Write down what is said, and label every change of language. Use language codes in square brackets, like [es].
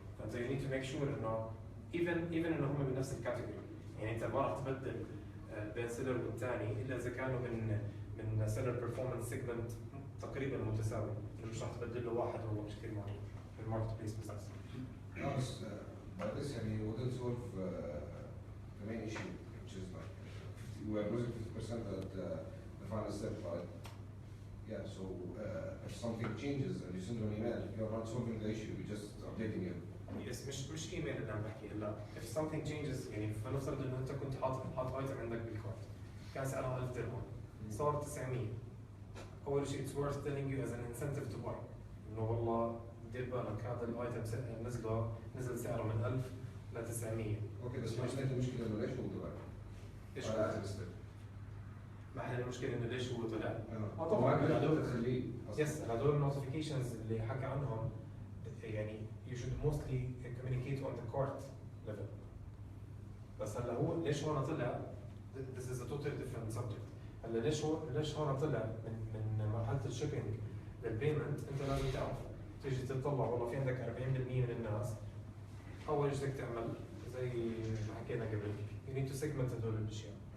[ar] فأنت [en] you need to make sure [ar] إنه even إنه هم من نفس الكاتيجوري يعني أنت ما راح تبدل بين سيلر والثاني إلا إذا كانوا من [en] seller performance segment [ar] تقريبا متساوي. مش راح تبدل له واحد والله مش كثير معروف في الماركت بليس بزنس. [en] بس by this يعني wouldn't solve the main issue which is like we are losing 50% at the final step, right? Yeah, so if something changes and you send an email, you're not solving the issue, you're just updating it. [ar] يس مش ايميل اللي عم بحكي هلا [en] if something changes [ar] يعني فنفترض انه انت كنت حاط ايتم عندك بالكارت كان سعرها 1000 درهم صار 900 اول شيء [en] it's worth telling you as an incentive to buy [ar] انه والله دير بالك هذا الايتم نزل سعره من 1000 ل 900. اوكي بس ما حليت المشكله انه ليش هو دبي؟ ايش على هذا الستيب؟ ما حل المشكله انه ليش هو طلع. طبعا هذول تخليه يس هذول النوتيفيكيشنز اللي حكى عنهم يعني [en] you should mostly communicate on the court level. [ar] بس هلا هو ليش هون طلع [en] this is a totally different subject. [ar] هلا ليش هون طلع من مرحله الشيبينج للبيمنت. انت لازم تعرف تيجي تطلع والله في عندك 40% من الناس. اول شيء بدك تعمل زي ما حكينا قبل [en] you need to segment [ar] هدول الاشياء.